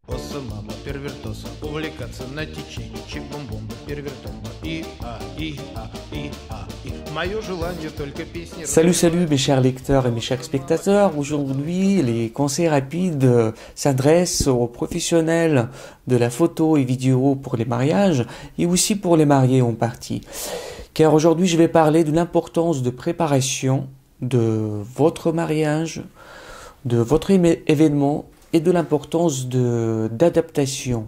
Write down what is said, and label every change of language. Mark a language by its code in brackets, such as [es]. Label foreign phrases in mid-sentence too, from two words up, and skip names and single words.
[fr] перверса, мама, первертоса, увлекаться на течении, чик-бом-бомба, первертомба, Мое желание только песни... Salut, salut mes chers lecteurs et mes chers spectateurs. Aujourd'hui, les conseils rapides s'adressent aux professionnels de la photo et vidéo pour les mariages et aussi pour les mariés en partie. Car aujourd'hui, je vais parler de l'importance de préparation de votre mariage, de votre événement et de l'importance d'adaptation.